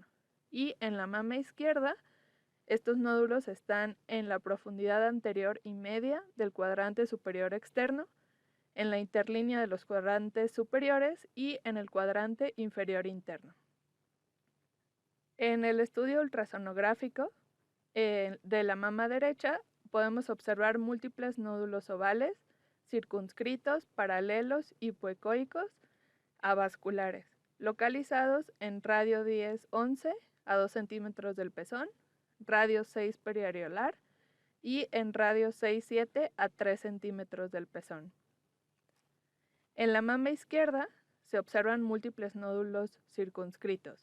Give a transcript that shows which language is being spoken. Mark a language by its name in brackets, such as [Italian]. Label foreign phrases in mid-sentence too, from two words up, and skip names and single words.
[Spanish] Y en la mama izquierda, estos nódulos están en la profundidad anterior y media del cuadrante superior externo, en la interlínea de los cuadrantes superiores y en el cuadrante inferior interno. En el estudio ultrasonográfico de la mama derecha podemos observar múltiples nódulos ovales, circunscritos, paralelos, hipoecoicos, avasculares, localizados en radio 10-11 a 2 centímetros del pezón, radio 6 periareolar y en radio 6-7 a 3 centímetros del pezón. En la mama izquierda se observan múltiples nódulos circunscritos.